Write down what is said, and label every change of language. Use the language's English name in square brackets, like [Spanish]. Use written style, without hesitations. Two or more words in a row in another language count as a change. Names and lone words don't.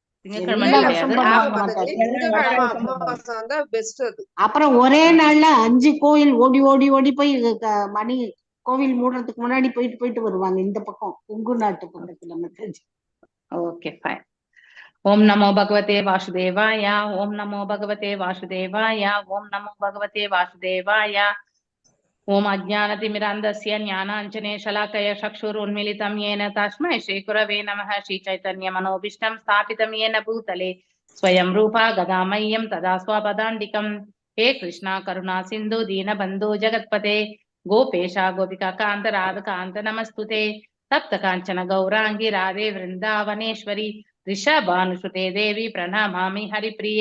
[Tamil] அப்புறம் ஒரே நாள்ல 5 கோயில் ஓடி ஓடி ஓடி போய் மணி கோவில் மூடுறதுக்கு முன்னாடி போயிட்டு வருவாங்க இந்த பக்கம் கொங்கு நாட்டு பக்கத்துல. [English] okay fine. [Sanskrit] ॐ नमो भगवते वासुदेवाय. ॐ नमो भगवते वासुदेवाय। ॐ नमो भगवते वासुदेवाय. ஓம் நமோ பகவதே வாசுதேவாய. ॐ अज्ञानतिमिरान्धस्य ज्ञानाञ्जने शलाकय चक्षुरुन्मीलितम् येन तस्मै श्रीगुरवे नमः. श्रीचैतन्यमनोभीष्टं स्थापितं येन भूतले स्वयं रूपा गदामह्यं तदा स्वपदान्तिकं. हे कृष्णा करुणा सिन्धु दीनबन्धु जगत्पते गोपेशा गोपिका कान्त राधकान्त नमस्तुते. तप्त काञ्चन गौरांगी राधे वृन्दावनेश्वरी ऋषभानुसुते देवी प्रणमामि हरिप्रिये.